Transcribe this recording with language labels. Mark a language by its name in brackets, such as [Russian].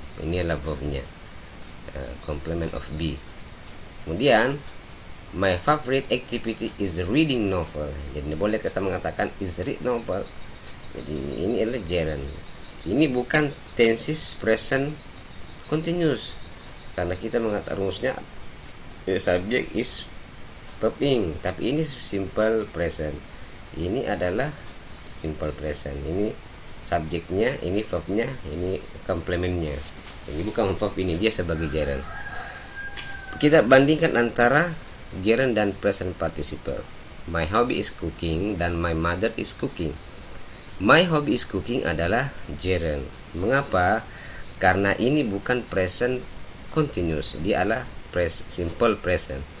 [Indonesian] Ini adalah verbnya, complement of be. Kemudian [English] my favorite activity is reading novel. [Indonesian] Jadi boleh kita mengatakan [English] is read novel. [Indonesian] Jadi ini adalah gerund. Ini bukan tenses present continuous, karena kita mengatakan rumusnya [English] subject is verb ing, [Indonesian] tapi ini simple present. Ini adalah simple present. Ini subjeknya, ini verbnya, ini komplementnya. Ini bukan verb, ini dia sebagai gerund. Kita bandingkan antara gerund dan present participle. [English] My hobby is cooking dan my mother is cooking. My hobby is cooking [Indonesian] adalah gerund. Mengapa? Karena ini bukan present continuous, dia adalah simple present.